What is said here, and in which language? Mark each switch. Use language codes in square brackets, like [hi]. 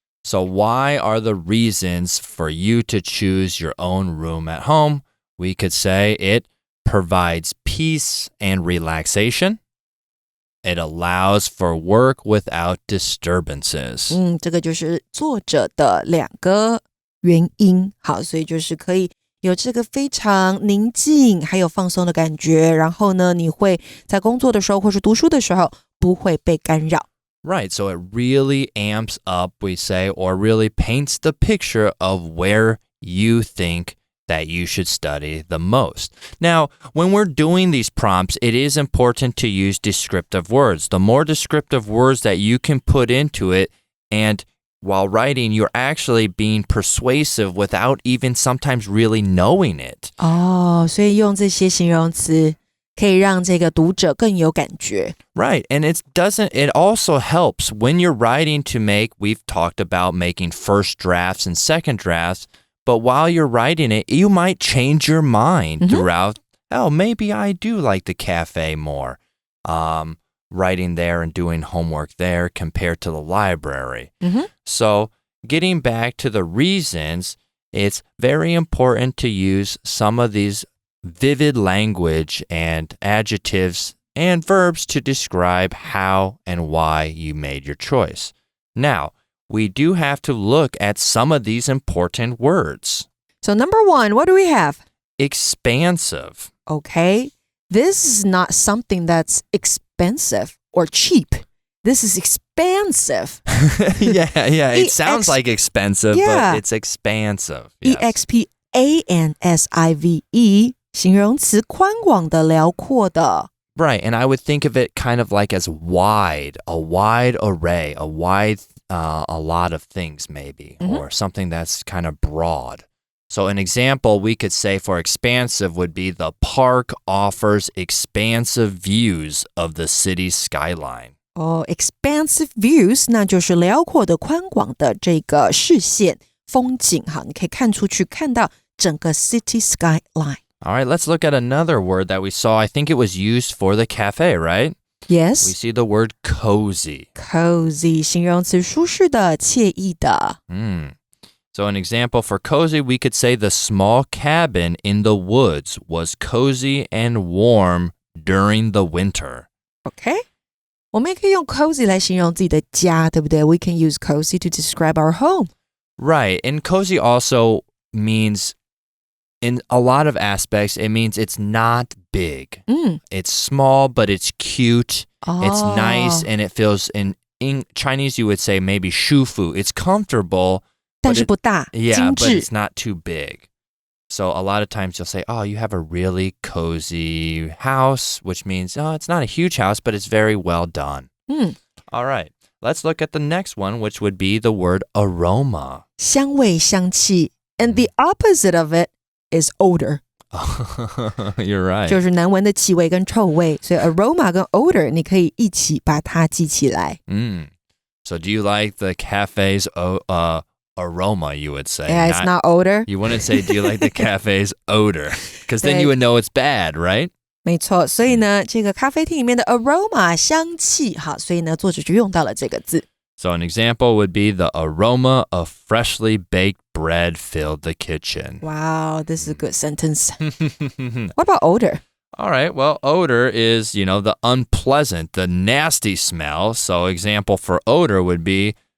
[en] So why are the reasons for you to choose your own room at home? We could say it provides peace and relaxation. It allows for work without disturbances. [zh] 这个就是作者的两个原因。好，所以就是可以有这个非常宁静还有放松的感觉，然后呢，你会在工作的时候或是读书的时候不会被干扰。 [en] Right, so it really amps up, we say, or really paints the picture of where you think that you should study the most. Now, when we're doing these prompts, it is important to use descriptive words. The more descriptive words that you can put into it, and while writing, you're actually being persuasive without even sometimes really knowing it. 所以用这些形容词可以让这个读者更有感觉。 Right, and it also helps when you're writing to we've talked about making first drafts and second drafts, but while you're writing it, you might change your mind throughout. Oh, maybe I do like the cafe more. Writing there and doing homework there compared to the library. So getting back to the reasons, it's very important to use some of these vivid language and adjectives and verbs to describe how and why you made your choice. Now, we do have to look at some of these important words. So number one, what do we have? Expansive. Okay, this is not something that's expensive or cheap. This is expansive. yeah, it sounds like expensive, but it's expansive. Yes. [zh] expansive, 形容词宽广的、辽阔的。 [en] Right, and I would think of it kind of like as wide, a wide array, a lot of things maybe, or something that's kind of broad. So an example we could say for expansive would be the park offers expansive views of the city's skyline. Expansive views, [zh] 那就是辽阔的、宽广的这个视线、风景哈，你可以看出去，看到整个 [en] city skyline. All right, let's look at another word that we saw. I think it was used for the cafe, right? Yes. We see the word cozy. [zh] Cozy, 形容词舒适的、惬意的。 [en] So an example for cozy, we could say the small cabin in the woods was cozy and warm during the winter. Okay. [zh] 我们也可以用 cozy 来形容自己的家，对不对？ [en] We can use cozy to describe our home. Right, and cozy also means, in a lot of aspects, it means it's not big. It's small, but it's cute. It's nice, and it feels, in Chinese you would say maybe 舒服. It's comfortable. [zh] 但是不大， [en] Yeah, [zh] 精 [en] but [zh] 致。 [en] it's not too big. So a lot of times you'll say, oh, you have a really cozy house, which means, oh, it's not a huge house, but it's very well done. All right, let's look at the next one, which would be the word aroma. [zh] 香味、香气。 [en] And the opposite of it is odor. You're right. [zh] 就是难闻的气味跟臭味。所以 aroma 跟 odor 你可以一起把它记起来。 [en] So do you like the cafe's aroma, you would say? Yeah, it's not odor. You wouldn't say, do you like the cafe's odor? Because then you would know it's bad, right? [zh] 没错，所以呢，这个咖啡厅里面的 aroma 香气，好，所以呢，作者就用到了这个字。 [en] So an example would be the aroma of freshly baked bread filled the kitchen. Wow, this is a good sentence. What about odor? All right, well, odor is, the unpleasant, the nasty smell. So example for odor would be